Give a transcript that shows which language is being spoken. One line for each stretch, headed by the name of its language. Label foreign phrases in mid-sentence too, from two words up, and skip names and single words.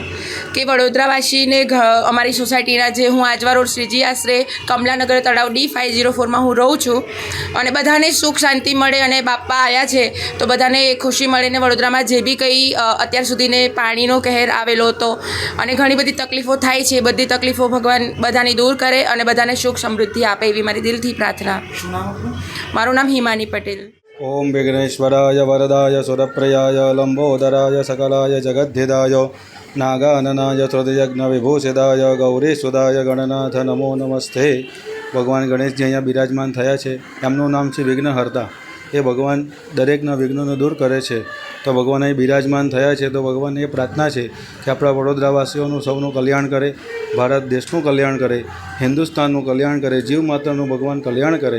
Gujarati: કે વડોદરાવાસીને અમારી સોસાયટીના જે હું આજવા રોડ શ્રીજી આશરે કમલાનગર તળાવ D504માં હું રહું છું અને બધાને સુખ શાંતિ મળે અને બાપ્પા આવ્યા છે તો બધાને ખુશી મળે ને વડોદરામાં જે બી કંઈ અત્યાર સુધીને પાણીનો કહેર આવેલો હતો અને ઘણી બધી તકલીફો થાય છે, બધી તકલીફો ભગવાન બધાની દૂર કરે અને બધાને સુખ સમૃદ્ધિ આપે એવી મારી દિલથી પ્રાર્થના। શું નામ આપનું? મારું નામ હિમાની પટેલ।
Sanskrit: ઓમ વિઘ્નેશ્વરાય વરદાય સુરપ્રયાય લંબોદરાય सकलाय जगद्धिदाय नागाननाय श्रुतयज्ञ विभूषिताय गौरीसुदाय गणनाथ नमो नमस्ते।
Gujarati: ભગવાન ગણેશજી અહીંયા બિરાજમાન થયા છે, એમનું નામ છે વિઘ્નહર્તા। એ ભગવાન દરેકના વિઘ્નોને દૂર કરે છે, તો ભગવાન અહીં બિરાજમાન થયા છે। તો ભગવાનને એ પ્રાર્થના છે કે આપણા વડોદરાવાસીઓનું સૌનું કલ્યાણ કરે, ભારત દેશનું કલ્યાણ કરે, હિન્દુસ્તાનનું કલ્યાણ કરે, જીવ માત્રનું ભગવાન કલ્યાણ કરે।